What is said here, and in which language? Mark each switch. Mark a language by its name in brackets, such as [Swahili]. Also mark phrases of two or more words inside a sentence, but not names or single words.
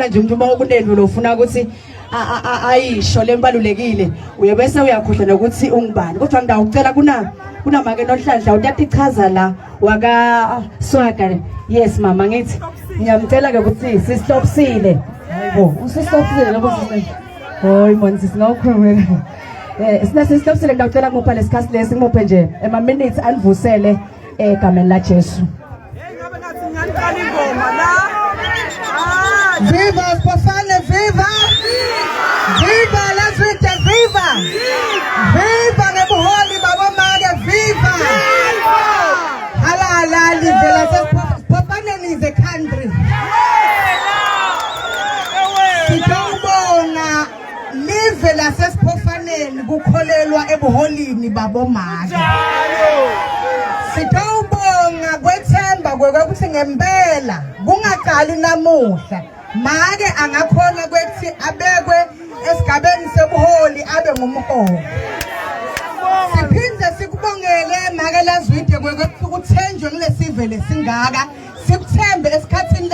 [Zulu] nje umuntu uma ukuneni lo ufuna ukuthi ayisho lembalulekile uyebese uyakhohlwa nokuthi ungubani kodwa ngidawucela kunamake nohlandla uyayichaza la waka Swaga yes mama ngithi ngiyamcela ke ukuthi sisitopsile hayibo usisitopsile lokho sisitopsile hoyi manje singawukhulumela sina sisitopsile ngidawucela ngopha lesikhathi lesi ngophe nje ema minutes anivusele egameni laJesu ngabe ngathi ngiyaqala ingoma la [Swati] viva Spofane viva viva lazwide viva viva ngebuholi babomake viva halala livela Spofane [English] is a country [Swati] sitawubonga live lasesiphofaneni kukholelwa ebuholini babomake sitawubonga kwethemba kwekuthi ngempela kungaqali namuhla make angakhona kwethi abekwe esigabeni sebuholi abe ngumholi siphinde sikubongele make lazwide kwekuthi ukuthenjwe kulesive lesingaka sikuthembe esikhathini